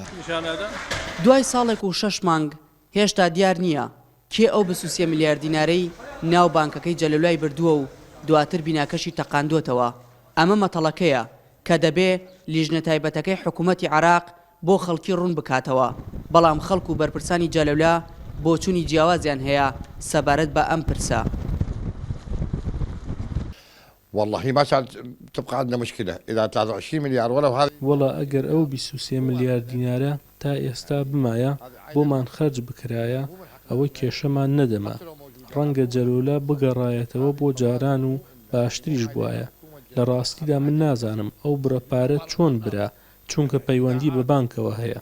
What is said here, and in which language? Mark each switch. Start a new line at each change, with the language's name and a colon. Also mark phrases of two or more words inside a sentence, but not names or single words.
Central Kurdish: دوای ساڵێک و 6 مانگ هێشتا دیار نییە کێ ئەو 23 میلیارد دینارەی ناو بانکەکەی جەلەولای بردووە و دواتر بیناکەشی تەقاندوتەوە. ئەمە مەتەڵەکەیە کە دەبێ لیژنە تایبەتەکەی حکوومەتی عێراق بۆ خەڵکی ڕوون بکاتەوە، بەڵام خەڵک و بەرپرسانی جەلەولا بۆ چوونی جیاوازیان هەیە سەبارەت بە ئەم پرسە.
Arabic: والله ما كانت تبقى عندنا مشكلة إذا 23 مليار ولو هذا
Central Kurdish: والله ئەگەر ئەو 23 میلیارد دینارە تا ئێستا بمایە بۆمان خەرج بکرایە ئەوەی کێشەمان نەدەما ڕەنگە جەلەولا بگەڕایەتەوە بۆ جاران و باشتریش بواە. لە ڕاستیدا من نازانم ئەو بڕەپارە چۆن برا چونکە پەیوەندی بە بانکەوە هەیە.